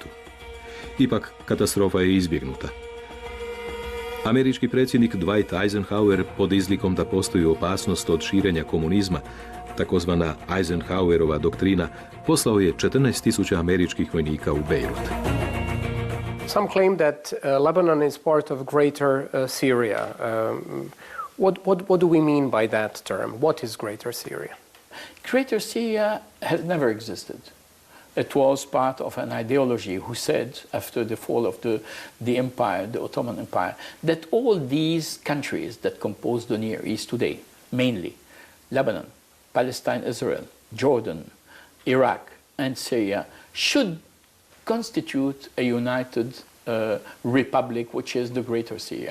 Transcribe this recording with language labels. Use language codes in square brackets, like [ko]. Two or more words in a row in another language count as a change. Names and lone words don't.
[hr] Ipak, katastrofa je izbjegnuta. Američki predsjednik Dwight Eisenhower pod izlikom da postoji opasnost od širenja komunizma, takozvana Eisenhowerova doktrina, poslao je 14.000 američkih vojnika u Bejrut. [en] Some claim that Lebanon is part of greater Syria. What do we mean by that term? What is greater Syria? Greater Syria has never existed. It was part of an ideology who said, after the fall of the empire, the Ottoman Empire, that all these countries that compose the Near East today, mainly Lebanon, Palestine, Israel, Jordan, Iraq, and Syria, should constitute a united republic, which is the Greater Syria.